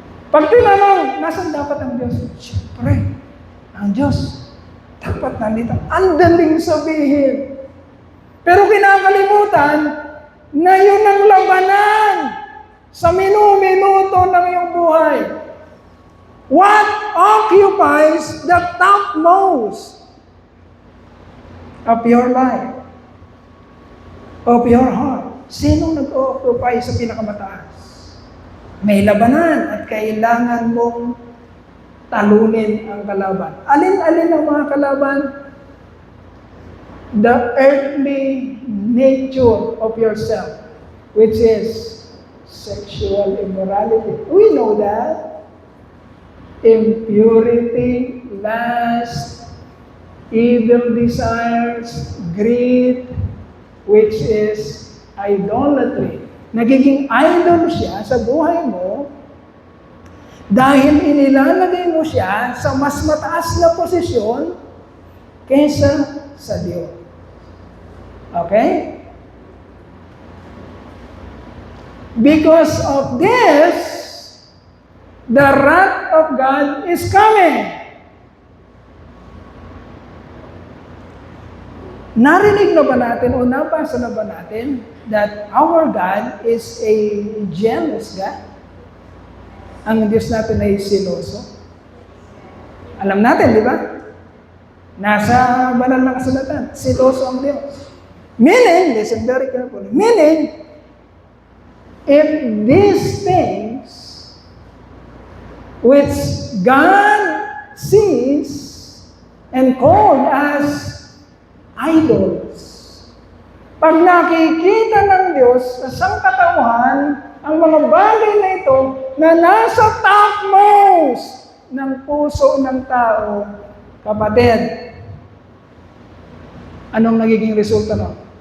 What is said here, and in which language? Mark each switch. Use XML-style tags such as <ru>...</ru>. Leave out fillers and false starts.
<tl>Pag tinanong, nasaan dapat ang Diyos? Siyempre, ang Diyos dapat nandito. Ang daling sabihin. Pero kinakalimutan na yun ang labanan sa minuto ng iyong buhay.</tl> <en>What occupies the topmost of your life, of your heart?</en> <tl>Sinong nag-occupy sa pinakamataas? May labanan at kailangan mong talunin ang kalaban. Alin-alin ang mga kalaban?</tl> <en>The earthly nature of yourself, which is sexual immorality. We know that. Impurity, lust, evil desires, greed, which is idolatry.</en> <tl>Nagiging idol siya sa buhay mo dahil inilalagay mo siya sa mas mataas na posisyon kaysa sa Diyos. Okay?</tl> <en>Because of this, the wrath of God is coming.</en> <tl>Narinig na ba natin o nabasa na ba natin</tl> <en>that our God is a jealous God?</en> <tl>Ang Diyos natin ay siloso. Alam natin, di ba? Nasa banal na kasulatan, siloso ang Diyos.</tl> <en>Meaning, listen very carefully, meaning, if these things which God sees and called as idols.</en> <tl>Pag nakikita ng Diyos sa sangkatauhan ang mga bagay na ito na nasa topmost ng puso ng tao, kapatid, anong nagiging resulta nun?</tl>